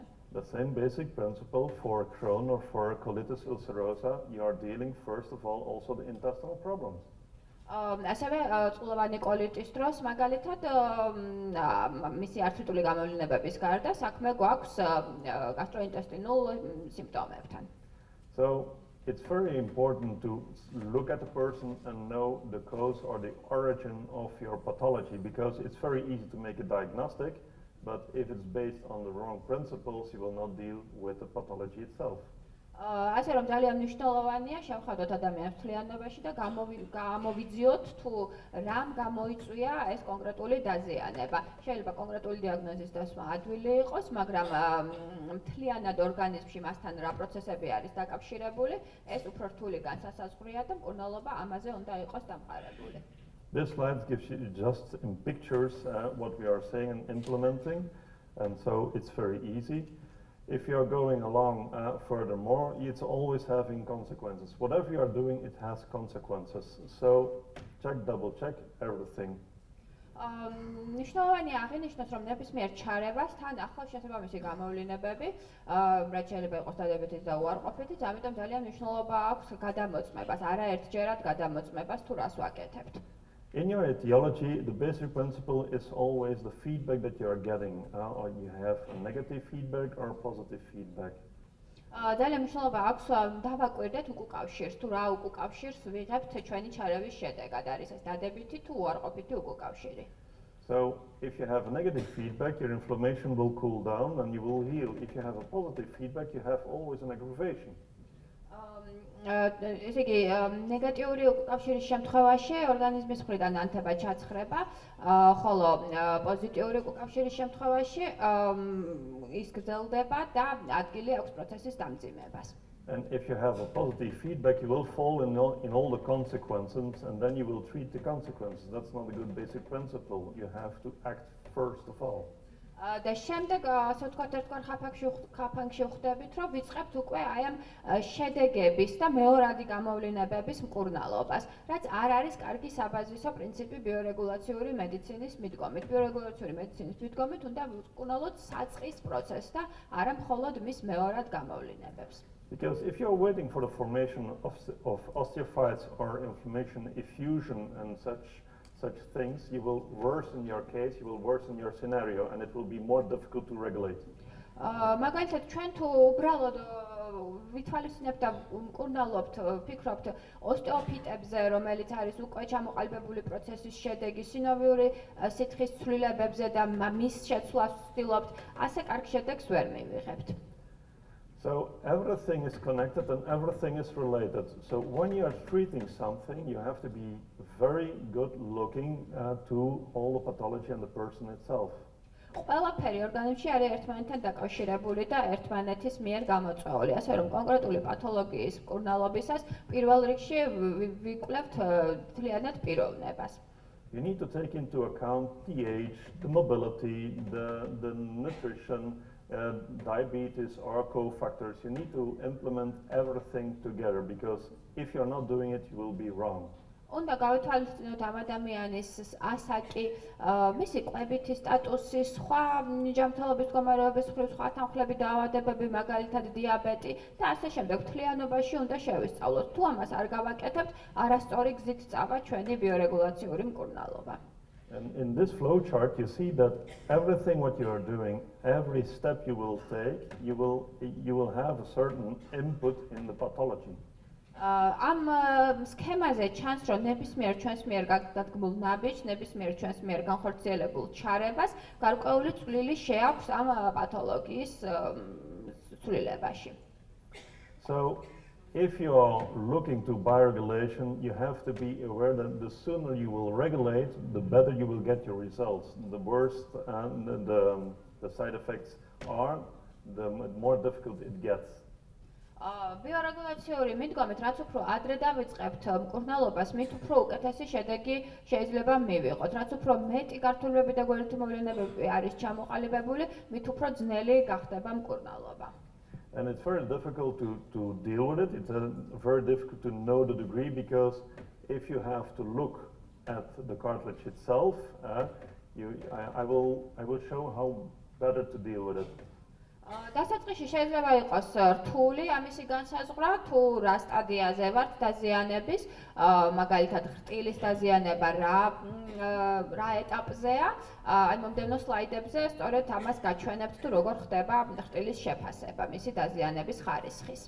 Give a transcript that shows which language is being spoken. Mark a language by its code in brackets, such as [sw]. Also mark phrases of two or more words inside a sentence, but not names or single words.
[en] The same basic principle for Crohn or for colitis ulcerosa, you are dealing first of all also the intestinal problems. [ka] ასევე წყლოვანი კოლიტის დროს მაგალითად მისი ართრიტული გამოვლენებების გარდა საქმე გვაქვს გასტროინტესტინულ სიმპტომებთან. [en] So it's very important to look at the person and know the cause or the origin of your pathology, because it's very easy to make a diagnostic, but if it's based on the wrong principles, you will not deal with the pathology itself. [ka] ასე რომ ძალიან მნიშვნელოვანია შევხედოთ ადამიანის მთლიანობაში და გამოვიძიოთ თუ რამ გამოიწვია ეს კონკრეტული დაზიანება. შეიძლება კონკრეტული დიაგნოზის დასმა ადვილი იყოს, მაგრამ მთლიანად ორგანიზმში მასთან რა პროცესები არის დაკავშირებული, ეს უფრო რთული განსასაზღვრია და მკურნალობა ამაზე უნდა იყოს დამყარებული. [en] This slide gives you just in pictures what we are saying and implementing, and so it's very easy. If you are going along furthermore, it's always having consequences. Whatever you are doing, it has consequences. So double check everything. [ka] მნიშვნელოვანია აღინიშნოს, რომ ნებისმიერ ჩარევას თან ახლავს შესაბამისი გამოვლენებები, რაც შეიძლება იყოს დადებითი და უარყოფითი, ამიტომ ძალიან მნიშვნელობა აქვს გადამოწმებას, არაერთჯერად გადამოწმებას თუ რას ვაკეთებთ. [en] In your etiology, the basic principle is always the feedback that you are getting, or you have a negative feedback or positive feedback. [ka] ძალიან მნიშვნელობა აქვს დავაკვირდეთ უკუკავშირს, თუ რა უკუკავშირს ვიღებთ ჩვენი ჩარევის შედეგად, არის ეს დადებითი თუ უარყოფითი უკუკავშირი. [en] So if you have a negative feedback, your inflammation will cool down and you will heal. If you have a positive feedback, you have always an aggravation. [ka] ესე იგი ნეგატიური უკავშირის შემთხვევაში ორგანიზმის მხრიდან ანთება ჩაცხრება, ხოლო პოზიტიური უკავშირის შემთხვევაში ის გრძელდება და ადგილი აქვს პროცესის დამძიმებას. [en] And if you have a positive feedback, you will fall in all the consequences, and then you will treat the consequences. That's not a good basic principle. You have to act first of all. [ka] და შემდეგ ასე ვთქვათ ერთგვარ ხაფანგში ვხვდებით, რომ ვიწყებთ უკვე აი ამ შედეგების და მეორადი გამოვლენებების მკურნალობას, რაც არ არის კარგი საბაზისო პრინციპი ბიორეგულაციური მედიცინის მიდგომით. ბიორეგულაციური მედიცინის მიდგომით უნდა ვკურნალოთ საწყის პროცესს და არა მხოლოდ მის მეორად გამოვლენებებს. [en] Because if you are waiting for the formation of osteophytes or inflammation, effusion and such things, you will worsen your case, you will worsen your scenario, and it will be more difficult to regulate. [ka] მაგალითად, ჩვენ თუ უბრალოდ ვითვალისწინებთ და მკურნალობთ, ვფიქრობთ ოსტეოფიტებზე, რომელიც არის უკვე ჩამოყალიბებული პროცესის შედეგი, სინოვიური სითხის ცვლილებებზე და მის შეცვლას ვცდილობთ, ასე კარგ შედეგს ვერ მივიღებთ. [en] So everything is connected and everything is related. So when you are treating something, you have to be very good looking to all the pathology and the person itself. [ka] ყველაფერი ორგანიზმში არის ერთმანეთთან დაკავშირებული და ერთმანეთის მიერ გამოწვეული. ასე რომ კონკრეტული პათოლოგიის მკურნალობისას პირველ რიგში ვიკვლევთ მთლიანად პიროვნებას. [en] You need to take into account the age, the mobility, the nutrition, diabetes or cofactors. You need to implement everything together, because if you're not doing it, you will be wrong. [ka] უნდა გავითვალისწინოთ ამ ადამიანის ასაკი, მისი კვებითი სტატუსი, სხვა ჯანმრთელობის მდგომარეობის მხრივ სხვა თანხლები დაავადებები, მაგალითად დიაბეტი და ასე შემდეგ. მთლიანობაში უნდა შევისწავლოთ. თუ ამას არ გავაკეთებთ, არასწორი გზით წავა ჩვენი ბიორეგულაციური მკურნალობა. [en] And in this flow chart, you see that everything what you are doing, every step you will take, you will have a certain input in the pathology. [ka] ამ სქემაზე ჩანს, რომ ნებისმიერ ჩვენს მიერ გაგდგმულ ნაბიჯს, ნებისმიერ ჩვენს მიერ განხორციელებულ ჩარებას გარკვეული წვლილი შეაქვს ამ პათოლოგიის ცვლილებაში. [en] So, if you are looking to bioregulation, you have to be aware that the sooner you will regulate, the better you will get your results. The worse and the side effects are, the more difficult it gets. [ka] ბიორეგულაციური მიდგომით, რაც უფრო ადრე დავიწყებთ მკურნალობას, მით უფრო უკეთესი შედეგი შეიძლება მივიღოთ. რაც უფრო მეტი გართულები და გვერდითი მოვლენებები არის ჩამოყალიბებული, მით უფრო ძნელი გახდება მკურნალობა. [en] And it's very difficult to deal with it. It's very difficult to know the degree, because if you have to look at the cartilage itself, I will show how better to deal with it. [ka] დასაწყისში შეიძლება იყოს რთული ამისი განსაზღვრა, თუ რა სტადიაზე ვართ დაზიანების, მაგალითად ხრტილის დაზიანება რა ეტაპზეა, აი მომდევნო სლაიდებზე სწორედ ამას გაჩვენებთ, თუ როგორ ხდება ხრტილის შეფასება მისი დაზიანების ხარისხის.